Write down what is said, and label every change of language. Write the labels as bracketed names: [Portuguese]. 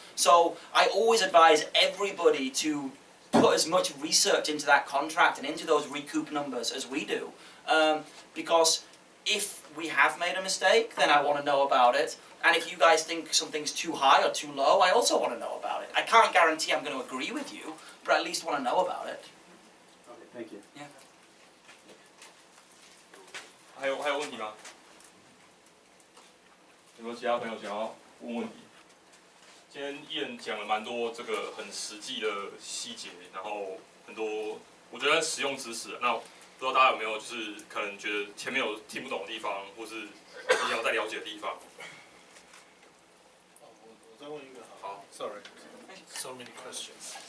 [English] So I always advise everybody to put as much research into that contract and into those recoup numbers as we do. Because if we have made a mistake, then I want to know about it. And if you guys think something's too high or too low, I also want to know about it. I can't guarantee I'm going to agree with you, but at least want to know about it. Okay, thank you. Yeah. [Chinese] 还有问题吗？有没有其他朋友想要问问题。今天艺人讲了蛮多这个很实际的细节，然后很多我觉得实用知识。那不知道大家有没有就是可能觉得前面有听不懂的地方，或是你要再了解的地方？我再问一个好。好 [English] Sorry, so many questions.